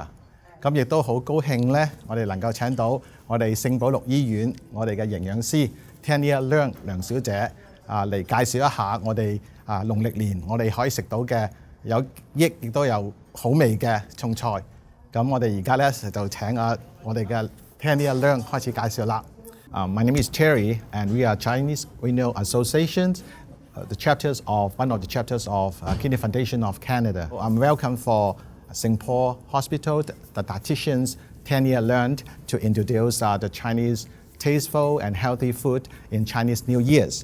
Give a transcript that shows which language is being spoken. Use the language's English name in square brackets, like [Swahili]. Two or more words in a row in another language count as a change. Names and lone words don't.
[Cantonese] 亦都好高興咧，我哋能夠請到我哋聖保祿醫院我哋嘅營養師 Tanya Leung 梁小姐嚟介紹一下我哋農曆年我哋可以食到嘅有益亦都有好味嘅餸菜。我哋而家咧就請我哋嘅 Tanya Leung 開始介紹啦。 [English] My name is Terry and we are Chinese Renal Association, one of the chapters of Kidney Foundation of Canada. I'm welcome for St. Paul Hospital, the dietitians Tanya Leung to introduce the Chinese tasteful and healthy food in Chinese New Year's.